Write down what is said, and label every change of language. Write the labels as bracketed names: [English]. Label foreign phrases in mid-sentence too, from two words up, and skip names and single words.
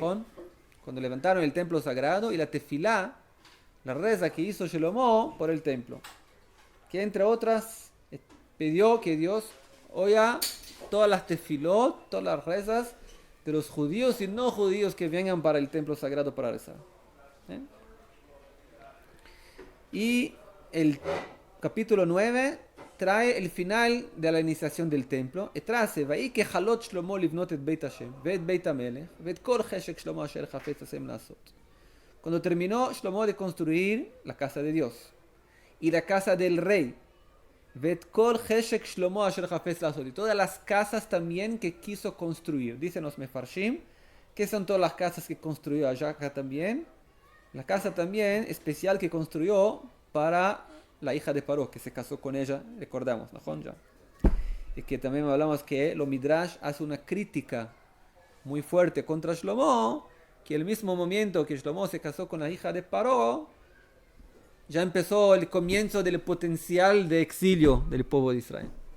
[Spanish] Cuando levantaron el templo sagrado y la tefilá, la reza que hizo Shlomo por el templo, que entre otras pidió que Dios oiga todas las tefilot, todas las rezas de los judíos y no judíos que vengan para el templo sagrado para rezar. Y el capítulo 9 trae el final de la iniciación del templo. [Hebrew] Trace, ככלות שלמה לבנות את בית השם, ואת בית המלך, ואת כל חשק שלמה אשר חפץ השם לעשות. [Spanish] Cuando terminó Shlomo de construir la casa de Dios y la casa del rey, [Hebrew] ואת כל חשק שלמה אשר חפץ לעשות, [Spanish] y todas las casas también que quiso construir. Dicen los mefarshim, que son todas las casas que construyó allá acá también. La casa también especial que construyó para la hija de Paró, que se casó con ella, recordamos, ¿no? Ya. Y que también hablamos que lo Midrash hace una crítica muy fuerte contra Shlomo, que el mismo momento que Shlomo se casó con la hija de Paró, ya empezó el comienzo del potencial de exilio del pueblo de Israel.